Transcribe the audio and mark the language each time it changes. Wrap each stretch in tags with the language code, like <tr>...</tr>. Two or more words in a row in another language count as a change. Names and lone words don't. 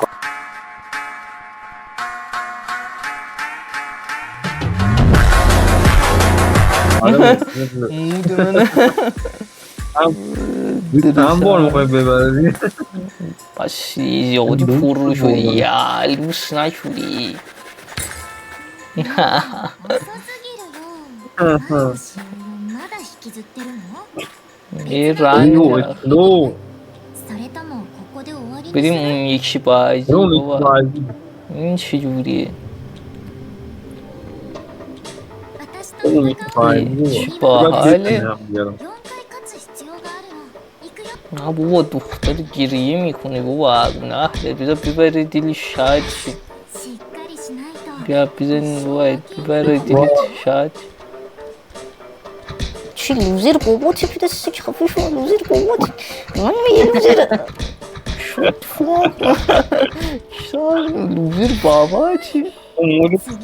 <fa>آره مود منه. هم بار میخوای ببری. بس زیادی فرو شدی. یا لوس نشدی.</fa> <ja>遅すぎるよ。なんでしまだ引きずってるの？</ja> <fa>یه رنگ نو</fa> <ja>それともここで終わりに</ja> <fa>بریم</fa> <ja>する？</ja> <fa>اون یکی بازی اون بابا. بازی این چجوریه</fa> <ja>私と</ja> <fa>اون</fa> <ja>戦う</ja> <fa>بازی چی باحاله.</fa> <ja>4回勝つ必要があるの。行くよ。</ja> <fa>نه بابا دختر گریه میکنه بابا. نه بذار ببره دلی شاد شه.</fa> <ja>しっかりしないと。</ja> <fa>بیا بزن بابا ببره دلی شاد. چی لوزر بابا چی پیدستی که خفه شما لوزر بابا من یه لوزر شد فلان شد لوزر بابا چی اون</fa>